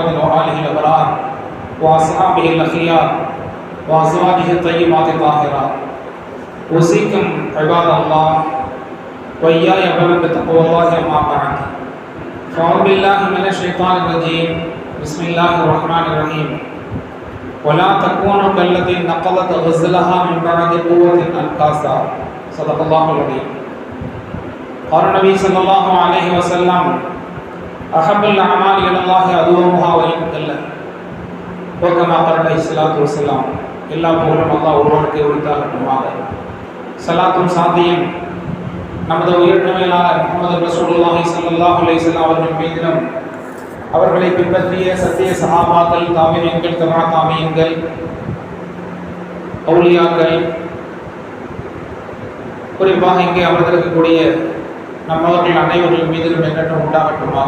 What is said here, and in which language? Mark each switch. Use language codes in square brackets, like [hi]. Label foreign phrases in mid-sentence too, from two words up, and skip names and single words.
[ar] وآله الأبرار وأصحابه الأخيار وأزواجه الطيبات الطاهرات أوصيكم عباد الله وإياي أولا بتقوى الله أما بعد فأعوذ بالله من الشيطان الرجيم بسم الله الرحمن الرحيم ولا تكونوا كالتي نقضت غزلها من بعد قوة أنكاسا صدق الله العظيم. قال النبي صلى الله عليه وسلم أحب الأعمال إلى الله أدومها وإن قل وكما قال عليه الصلاة والسلام. [ta] எல்லா புகழும் அல்லாஹ் ஒருவனுக்கே உரித்தாகட்டுமாக. ஸலாத்தும் சாந்தியும் நமது உயர்ந்தமையிலான முஹம்மது [ar] رسول الله صلى الله عليه وسلم [ta] அவர்கள் மீதிலும் அவர்களை பின்பற்றிய சத்திய சஹாபாக்கள், தாபிஈன்கள், தபா தாபிஈன்கள், அவுலியாக்கள், குறிப்பாக இங்கே அமர்ந்திருக்கக்கூடிய நம்மவர்கள் அனைவர்கள் மீதிலும் என்றும் உண்டாகட்டுமாக.